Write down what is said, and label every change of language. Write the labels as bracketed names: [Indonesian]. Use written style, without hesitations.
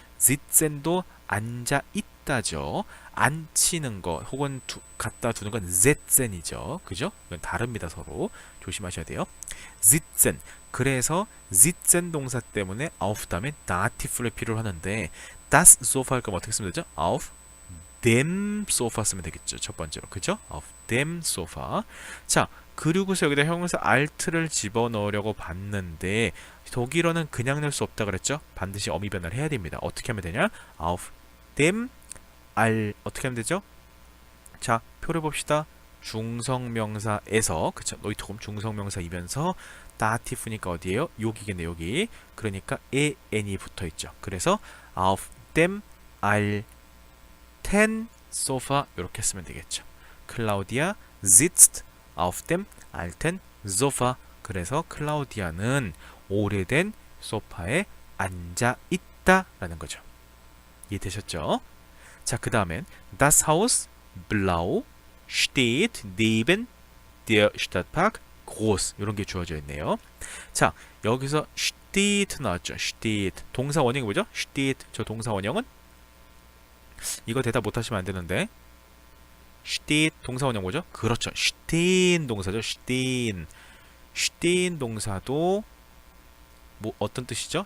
[Korean] zitzen도 앉아 있다죠. 앉히는 거 혹은 갖다 두는 건 zetzen이죠. 그죠? 이건 다릅니다. 서로 조심하셔야 돼요. zitzen 그래서 zitzen 동사 때문에 auf 다음에 다티프를 필요로 하는데 das Sofa 할 거면 어떻게 쓰면 되죠? [German] auf dem Sofa [Korean] 쓰면 되겠죠. 첫 번째로. 그죠? [German] auf dem Sofa. [Korean] 자, 그리고서 여기다 형용사 alt를 집어넣으려고 봤는데 독일어는 그냥 넣을 수 없다 그랬죠? 반드시 어미 변화를 해야 됩니다. 어떻게 하면 되냐? auf dem 어떻게 하면 되죠? 자, 표를 봅시다. 중성명사에서 그쵸? 노이트홈 중성명사이면서 다티프니까 어디에요? 여기겠네 여기. 그러니까 en이 붙어있죠. 그래서 [German] auf dem alten Sofa [Korean] 이렇게 쓰면 되겠죠. [German] 클라우디아 sitzt auf dem alten Sofa. [Korean] 그래서 클라우디아는 오래된 소파에 앉아 있다라는 거죠. 이해되셨죠? 자, 그 다음엔 [German] Das Haus blau steht neben der Stadtpark groß [Korean] 이런 게 주어져 있네요. 자, 여기서 steht 나왔죠. steht 동사 원형이 뭐죠? steht 저 동사 원형은 이거 대답 못하시면 안 되는데 steht 동사 원형 뭐죠? 그렇죠. stehen 동사죠. stehen 동사도 뭐 어떤 뜻이죠?